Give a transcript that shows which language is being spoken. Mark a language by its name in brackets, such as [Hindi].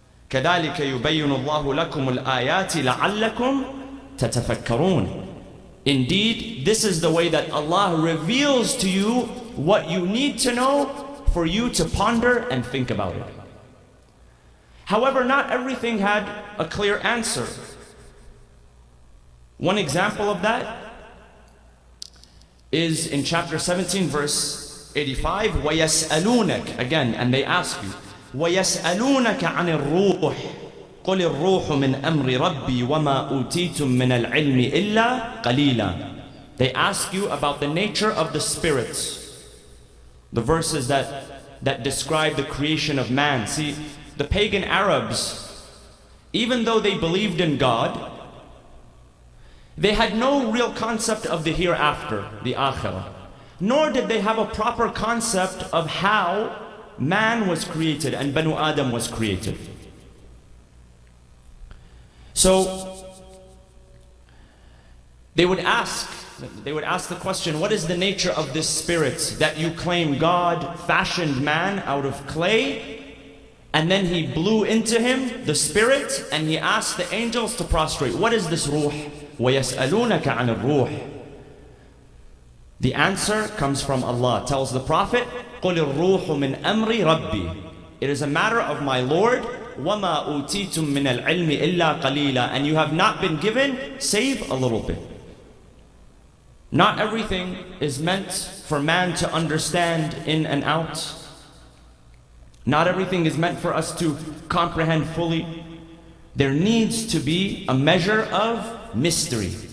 [Arabic] كَذَلِكَ يُبَيِّنُ اللَّهُ لَكُمُ الْآيَاتِ لَعَلَّكُمْ تَتَفَكَّرُونَ. [English] Indeed, this is the way that Allah reveals to you what you need to know for you to ponder and think about it. However, not everything had a clear answer. One example of that is in chapter 17, verse 85, [Arabic] وَيَسْأَلُونَكَ, [English] again, and they ask you, [Arabic] وَيَسْأَلُونَكَ عَنِ الرُّوحِ قُلِ الرُّوحُ مِنْ أَمْرِ رَبِّي وَمَا أُوتِيتُم مِّنَ الْعِلْمِ إِلَّا قَلِيلًا. [English] They ask you about the nature of the spirits. The verses that describe the creation of man. See, the pagan Arabs, even though they believed in God, they had no real concept of the hereafter, the akhirah. Nor did they have a proper concept of how man was created and Banu Adam was created. So, they would ask the question, what is the nature of this spirit that you claim God fashioned man out of clay, and then he blew into him, the spirit, and he asked the angels to prostrate. What is this ruh? [Arabic] وَيَسْأَلُونَكَ عَنِ الرُّوحِ. [English] The answer comes from Allah. Tells the Prophet, [Arabic] قُلِ الرُّوحُ مِنْ أَمْرِ رَبِّي. [English] It is a matter of my Lord. [Arabic] وَمَا أُوتِيتُم مِّنَ الْعِلْمِ إِلَّا قَلِيلًا. [English] And you have not been given save a little bit. Not everything is meant for man to understand in and out. Not everything is meant for us to comprehend fully. There needs to be a measure of mystery.